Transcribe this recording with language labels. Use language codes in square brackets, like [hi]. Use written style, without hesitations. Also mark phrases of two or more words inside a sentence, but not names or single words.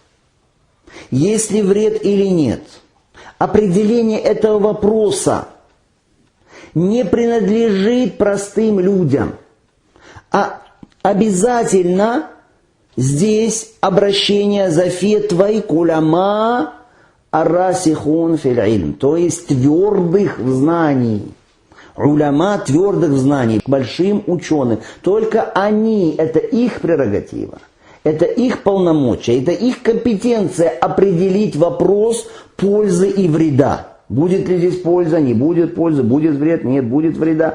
[ru] Есть ли вред или нет? Определение этого вопроса не принадлежит простым людям, а обязательно здесь обращение за фетвой к [ar] العلماء الراسخون في العلم, [ru] то есть твердых в знании. Уляма твердых в знании, большим ученым. Только они, это их прерогатива, это их полномочия, это их компетенция определить вопрос пользы и вреда. Будет ли здесь польза, не будет пользы, будет вред, нет, будет вреда.